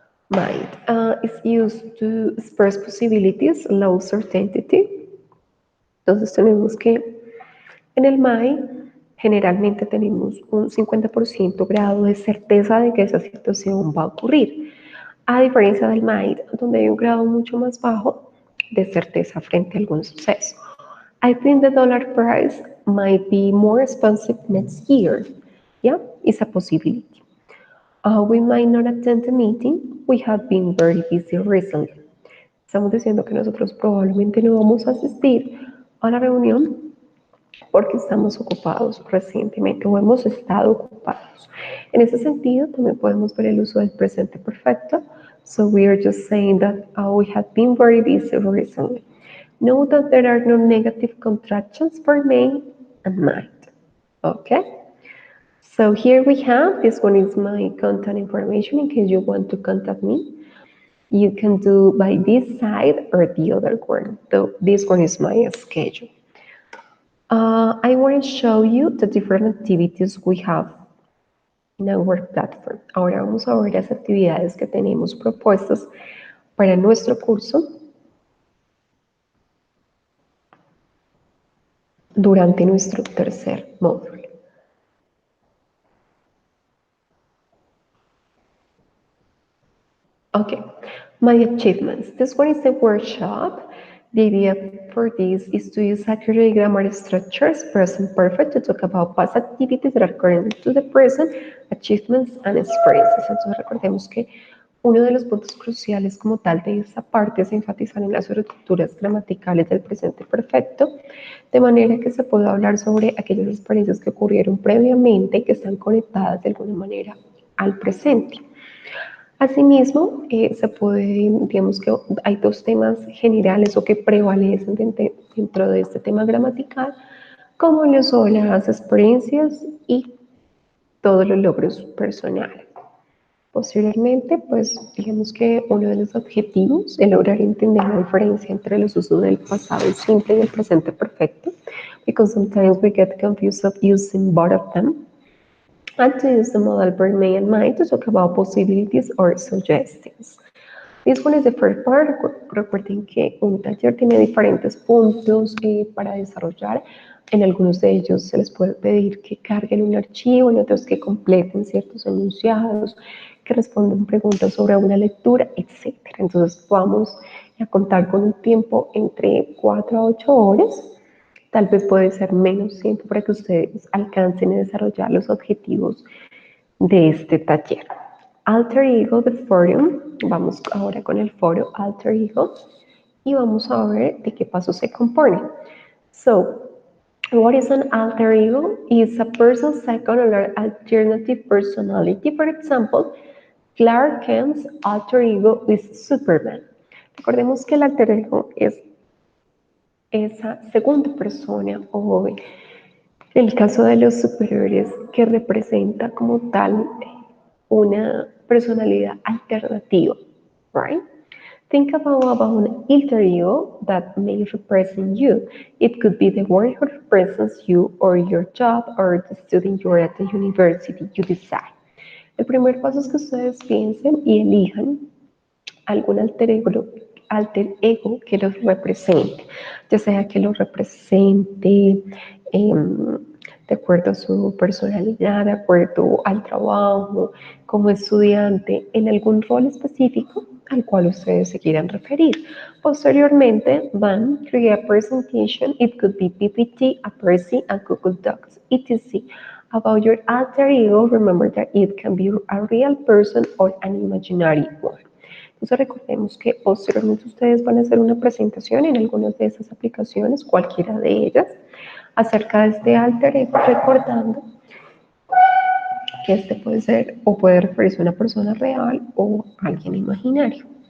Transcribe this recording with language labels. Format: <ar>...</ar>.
<en>Might is used to express possibilities, low certainty.</en> <es>Entonces tenemos que en el might generalmente tenemos un 50% grado de certeza de que esa situación va a ocurrir, a diferencia del might, donde hay un grado mucho más bajo de certeza frente a algún suceso.</es> <en>I think the dollar price might be more expensive next year. Yeah, it's a possibility. We might not attend the meeting. We have been very busy recently.</en> <es>Estamos diciendo que nosotros probablemente no vamos a asistir a la reunión porque estamos ocupados recientemente o hemos estado ocupados. En ese sentido, también podemos ver el uso del presente perfecto.</es> <en>So we are just saying that we have been very busy recently. Note that there are no negative contractions for may and might. Okay? So here we have, this one is my contact information in case you want to contact me. You can do by this side or the other one. So this one is my schedule. I want to show you the different activities we have in our platform.</en> <es>Ahora vamos a ver las actividades que tenemos propuestas para nuestro curso durante nuestro tercer módulo.</es> <en>Okay, my achievements. This one is a workshop. The idea for this is to use accurate grammar structures, present perfect, to talk about past activities that are current to the present, achievements and experiences.</en> <es>Entonces recordemos que uno de los puntos cruciales como tal de esta parte es enfatizar en las estructuras gramaticales del presente perfecto, de manera que se pueda hablar sobre aquellas experiencias que ocurrieron previamente y que están conectadas de alguna manera al presente. Asimismo, se puede, digamos que hay dos temas generales o que prevalecen dentro de este tema gramatical, como lo son las experiencias y todos los logros personales. Posteriormente, pues digamos que uno de los objetivos es lograr entender la diferencia entre los usos del pasado simple y el presente perfecto,</es> <en>because sometimes we get confused of using both of them. And to use the model verb may and might to talk about possibilities or suggestions. This one is the first part.</en> <es>Recuerden que un taller tiene diferentes puntos para desarrollar. En algunos de ellos se les puede pedir que carguen un archivo, en otros que completen ciertos enunciados, que respondan preguntas sobre una lectura, etc. Entonces vamos a contar con un tiempo entre 4 a 8 horas. Tal vez puede ser menos tiempo para que ustedes alcancen a desarrollar los objetivos de este taller. Alter Ego de Forum. Vamos ahora con el foro Alter Ego y vamos a ver de qué pasos se compone.</es> <en>So, what is an alter ego? It's a person's second or alternative personality. For example, Clark Kent's alter ego is Superman.</en> <es>Recordemos que el alter ego es esa segunda persona o el caso de los superhéroes que representa como tal una personalidad alternativa,</es> <en>right? Think about an alter ego that may represent you. It could be the word who represents you or your job or the student you are at the university you decide.</en> <es>El primer paso es que ustedes piensen y elijan algún alter ego que los represente, ya sea que los represente de acuerdo a su personalidad, de acuerdo al trabajo, como estudiante, en algún rol específico al cual ustedes se quieran referir. Posteriormente van a</es> <en>create a presentation, it could be PPT, a Percy, a Google Docs, etc. About your alter ego, remember that it can be a real person or an imaginary one.</en> <es>Entonces recordemos que posteriormente ustedes van a hacer una presentación en algunas de esas aplicaciones, cualquiera de ellas, acerca de este alter ego, recordando que este puede ser o puede referirse a una persona real o alguien imaginario.</es>